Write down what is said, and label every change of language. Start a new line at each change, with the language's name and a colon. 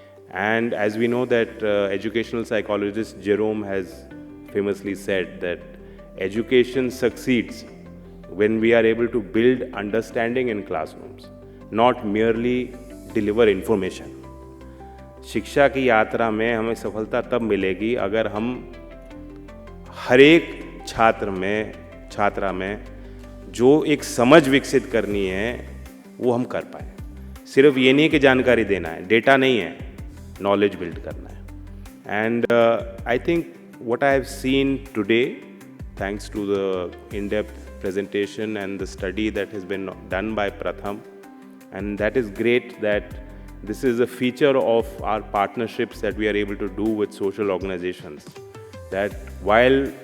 English: And as we know that educational psychologist Jerome has famously said that education succeeds when we are able to build understanding in classrooms, not merely deliver information.
Hindi: शिक्षा की यात्रा में हमें सफलता तब मिलेगी अगर हम हर एक छात्रा में जो एक समझ विकसित करनी है वो हम कर पाए. सिर्फ ये नहीं कि जानकारी देना है, डेटा नहीं है, नॉलेज बिल्ड करना है.
English: and I think what I have seen today, thanks to the in-depth presentation and the study that has been done by Pratham, and that is great that this is a feature of our partnerships that we are able to do with social organizations, that while